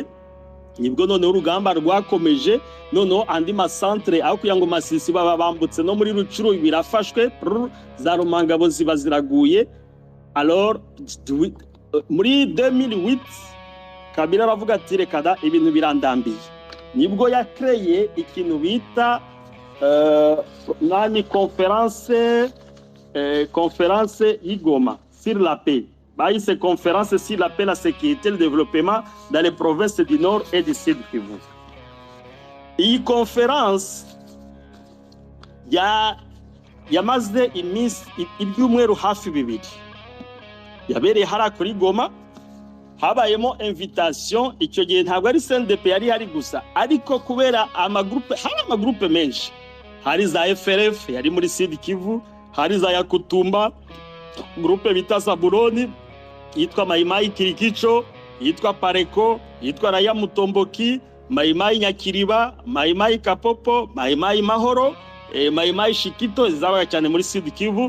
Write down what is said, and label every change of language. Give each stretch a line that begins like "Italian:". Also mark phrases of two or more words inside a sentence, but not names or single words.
Kinyarwanda: Nibwo noneho urugamba rwakomeje, noneho andi masantre aho kugira ngo Masisi baba bambutse no muri Rucuru birafashwe, za Rumangabo ziba ziraguye. Alors muri 2008 Kabila aravuga ati reka da ibintu birandambiye. Nibwo yakreye ikintu bita conférence y'Igoma
French: sur la paix. Bahise conférence sur la paix, la sécurité et le développement dans les provinces du Nord et du Sud Kivu.
Kinyarwanda: Iyi conférence yamaze ibyumweru hafi bibiri. Yabereye hara kuri Goma. habayemo invitation. Icyo gihe ntabwo ari CNDP yari hari gusa, ariko kubera amagroupe menshi, hari za FRF yari muri Sud Kivu, hari za Yakutumba, groupe bita Zabuloni yitwa Maimai Kirikicho, yitwa Pareko, yitwa Raya Mutomboki, Maimai Nyakiriba, Maimai Kapopo, Maimai Mahoro, Maimai Shikito zabaga cyane muri Sud Kivu.